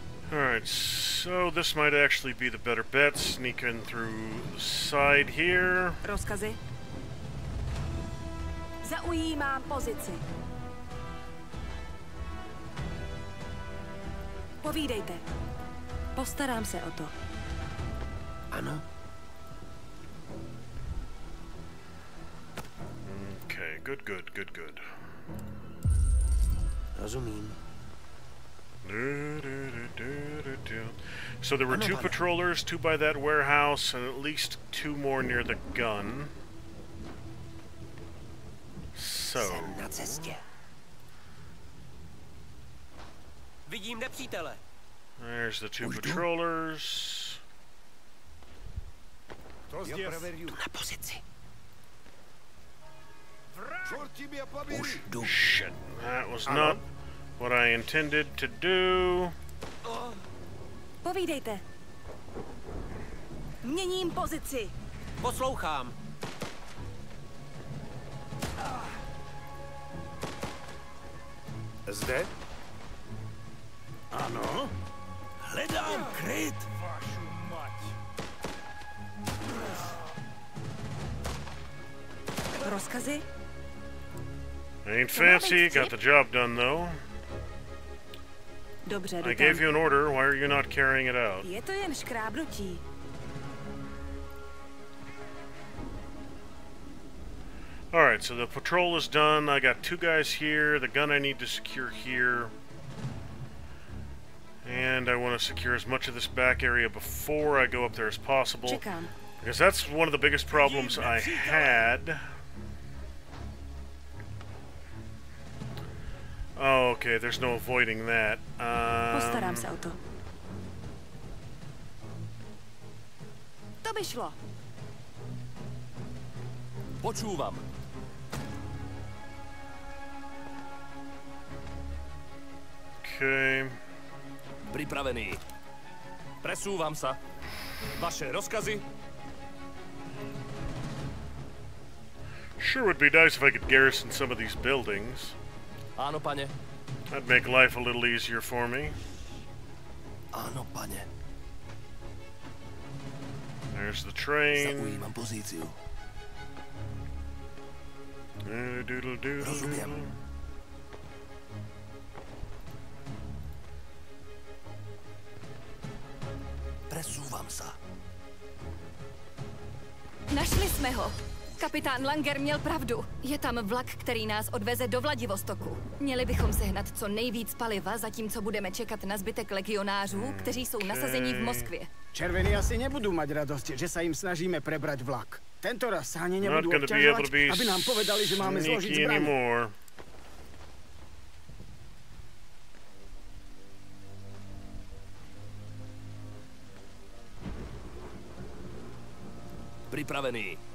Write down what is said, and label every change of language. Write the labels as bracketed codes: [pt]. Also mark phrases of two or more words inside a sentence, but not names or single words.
[en] Alright, so this might actually be the better bet. Sneak in through the side here. [cs] Rozkazy. Zaujímám pozici. Povídejte. Postarám se o to. Ano. [en] Okay, good. [cs] Rozumím. [en] So there were 2 patrollers, 2 by that warehouse, and at least 2 more near the gun. So. [cs] Jsem na cestě. Vidím nepřítele. [en] There's the 2 patrollers. [cs] Tu na pozici. [en] Shit, that was not what I intended to do. [cs] Povídejte. Měním pozici. Poslouchám. Zde? Ano? Hledám kryt. [sk] Vašu mať. [cs] Rozkazy? [en] Ain't fancy, got the job done though. [cs] Dobře, [en] I gave you an order, why are you not carrying it out? [cs] Je to jen škrábnutí. [en] Alright, so the patrol is done. I got 2 guys here. The gun I need to secure here. And I want to secure as much of this back area before I go up there as possible. [cs] Čekám. [en] Because that's one of the biggest problems I had. Oh, okay, there's no avoiding that. [cs] Postarám se o to. To by šlo. [sk] Počúvam. [en] Okay. [sk] Pripravený. Presúvam sa. Vaše rozkazy? [en] Sure would be nice if I could garrison some of these buildings. [sk] Áno, pane. [en] That'd make life a little easier for me. [sk] Áno, pane. [en] There's the train. [sk] Zaujímam pozíciu. Rozumiem. Presúvam sa. [cs] Našli jsme ho. Kapitán Langer měl pravdu. Je tam vlak, který nás odveze do Vladivostoku. Měli bychom sehnat co nejvíc paliva, zatímco budeme čekat na zbytek legionářů, kteří jsou nasazení v Moskvě. [sk] Červení asi nebudú mať radosť, že sa im snažíme prebrať vlak. Tento raz sa ani nebudú obťažovať, aby nám povedali, že máme zložiť zbraň. Pripravený.